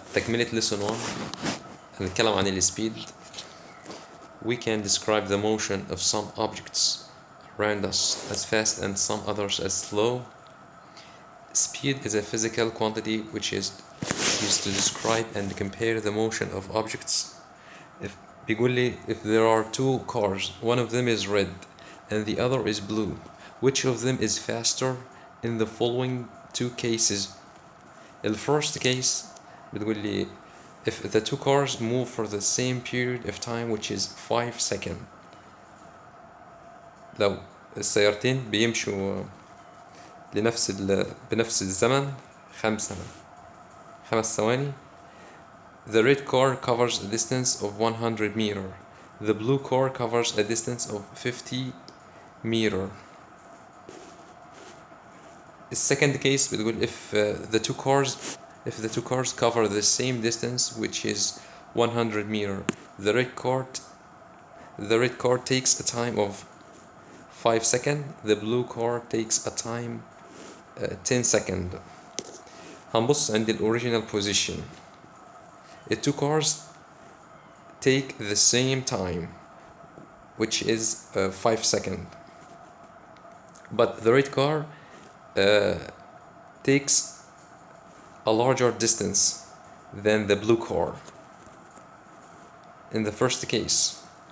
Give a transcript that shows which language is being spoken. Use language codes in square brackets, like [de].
[ar] تكملة lesson 1 هنتكلم عن السبيد. [en] We can describe the motion of some objects around us as fast and some others as slow. Speed is a physical quantity which is used to describe and compare the motion of objects. [ar] بيقول لي [en] if there are two cars, one of them is red and the other is blue, which of them is faster in the following two cases? The first case [ar] بتقول لي [en] if the two cars move for the same period of time which is 5 seconds. [ar] لو السيارتين بيمشوا بنفس الزمن 5 ثواني. [en] The red car covers a distance of 100 meter. The blue car covers a distance of 50 meter. The second case [ar] بتقول [en] if the two cars cover the same distance which is 100 meter, the red car takes a time of 5 seconds, the blue car takes a time 10 seconds. [ar] هنبص عند ال [en] original position. The two cars take the same time which is 5 seconds, but the red car takes a larger distance than the blue car in the first case.